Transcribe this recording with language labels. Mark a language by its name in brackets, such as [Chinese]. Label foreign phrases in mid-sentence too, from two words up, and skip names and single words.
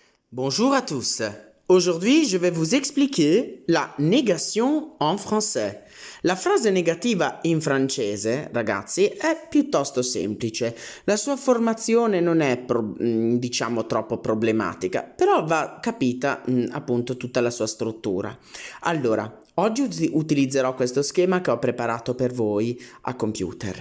[French] Bonjour à tous. Aujourd'hui, je vais vous expliquer la négation en français. [Italian] La frase negativa in francese, ragazzi, è piuttosto semplice. La sua formazione non è, diciamo, troppo problematica, però va capita, appunto, tutta la sua struttura. Allora, oggi utilizzerò questo schema che ho preparato per voi a computer.